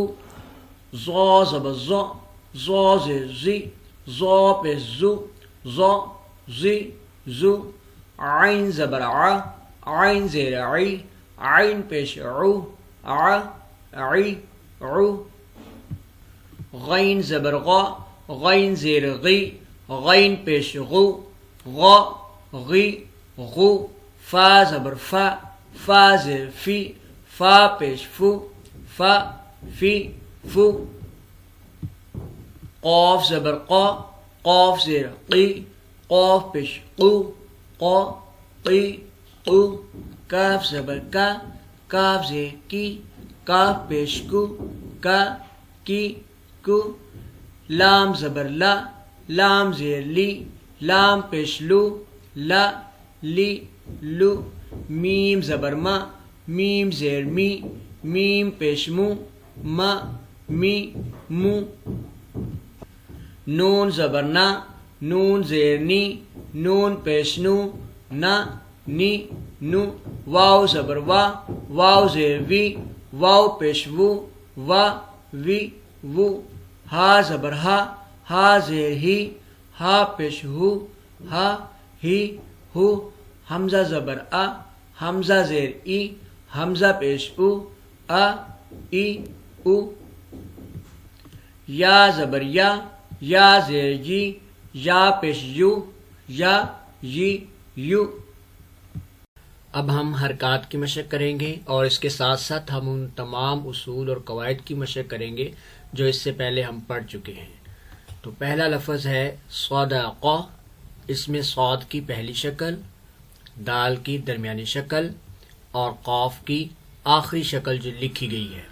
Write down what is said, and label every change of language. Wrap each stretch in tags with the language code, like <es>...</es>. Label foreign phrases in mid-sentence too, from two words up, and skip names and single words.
<ur>ظا زبر ظا، ظا زیر زی، ظا پیش زو، ظا زی زو. عین زبر ع، عین زیر عی، عین پیش عو، ع عی عو. غین زبر غا، غین زیر غی، غین پیش غو، غا غی غو. فا زبر فا، فا زیر فی، فا پیش فو، فا فی فو. قاف زبر قا، قاف زیر قی، قاف پیش قو، قا قی قو. کاف زبر کا، کاف زیر کی، کاف پیش کو، کا کی کو. لام زبر لا، لام زیر لی، لام پیش لو، لا لی لو. میم زبر ما، میم زیر می، میم پیش مو، ما می مو. نون زبر نا، نون زیر نی، نون پیش نو، نا نی نو. واو زبر وا، واو زیر وی، واو پیش وو، وا وی وو. ہا زبر ہا، ہا زیر ہی، ہا پیش ہو، ہا ہی ہو. حمزہ زبر آ، حمزہ زیر ای، حمزہ پیش او، آ ای او. یا زبر یا، یا زیر جی، یا پیش یو، یا یی یو. اب ہم حرکات کی مشق کریں گے اور اس کے ساتھ ساتھ ہم ان تمام اصول اور قواعد کی مشق کریں گے جو اس سے پہلے ہم پڑھ چکے ہیں. تو پہلا لفظ ہے صدق. اس میں صاد کی پہلی شکل، دال کی درمیانی شکل اور قاف کی آخری شکل جو لکھی گئی ہے.</ur>